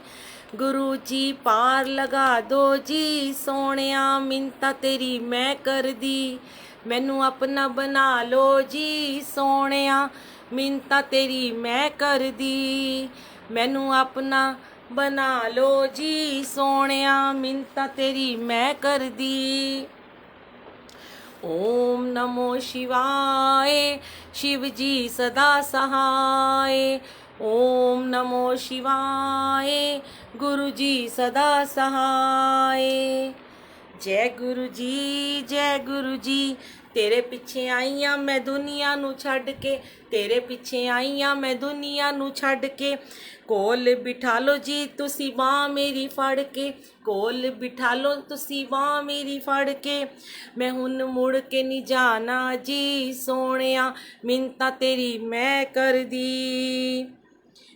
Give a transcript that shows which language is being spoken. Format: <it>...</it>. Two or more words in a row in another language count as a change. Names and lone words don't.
<pa>ਗੁਰੂ ਜੀ ਪਾਰ ਲਗਾ ਦੋ ਜੀ, ਸੋਹਣਿਆ ਮਿੰਨਤਾਂ ਤੇਰੀ ਮੈਂ ਕਰ ਦੀ। ਮੈਨੂੰ ਆਪਣਾ ਬਣਾ ਲੋ ਜੀ, ਸੋਹਣਿਆ ਮਿੰਨਤਾਂ ਤੇਰੀ ਮੈਂ ਕਰ ਦੀ। ਮੈਨੂੰ ਆਪਣਾ ਬਣਾ ਲੋ ਜੀ, ਸੋਹਣਿਆ ਮਿੰਨਤਾਂ ਤੇਰੀ ਮੈਂ ਕਰ ਦੀ।</pa> <hi>ओम नमो शिवाय, शिव जी सदा सहाय। ओम नमो शिवाय, गुरु जी सदा सहाय। जय गुरु जी। जय गुरु जी।</hi> <pa>ਤੇਰੇ ਪਿੱਛੇ ਆਈ ਹਾਂ ਮੈਂ ਦੁਨੀਆ ਨੂੰ ਛੱਡ ਕੇ, ਤੇਰੇ ਪਿੱਛੇ ਆਈ ਹਾਂ ਮੈਂ ਦੁਨੀਆ ਨੂੰ ਛੱਡ ਕੇ। ਕੋਲ ਬਿਠਾ ਲੋ ਜੀ ਤੁਸੀਂ ਬਾਂਹ ਮੇਰੀ ਫੜ ਕੇ, ਕੋਲ ਬਿਠਾ ਲੋ ਤੁਸੀਂ ਬਾਂਹ ਮੇਰੀ ਫੜ ਕੇ। ਮੈਂ ਹੁਣ ਮੁੜ ਕੇ ਨਹੀਂ ਜਾਣਾ ਜੀ, ਸੋਹਣਿਆ ਮਿੰਨਤਾਂ ਤੇਰੀ ਮੈਂ ਕਰ ਦੀ।</pa>